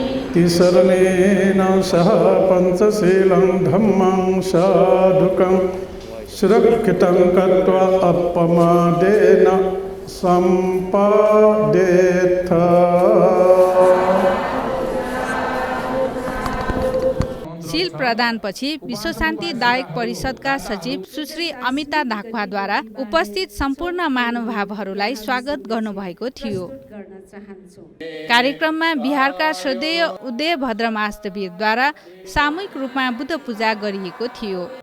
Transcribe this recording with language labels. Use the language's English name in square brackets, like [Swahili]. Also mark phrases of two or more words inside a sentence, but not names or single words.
[Pali] तिसरणेन सह पञ्चशीलं धम्मं साधुकं सुरक्षितं कृत्वा अपमादेन सम्पादेथ। [Nepali] सील प्रदानपछि विश्व शान्ति दायक परिषदका सचिव सुश्री अमिता धाकवाद्वारा उपस्थित सम्पूर्ण महानुभावहरूलाई स्वागत गर्नुभएको थियो। कार्यक्रममा बिहारका श्रद्धेय उदय भद्रमास्तवीरद्वारा सामूहिक रूपमा बुद्ध पूजा गरिएको थियो।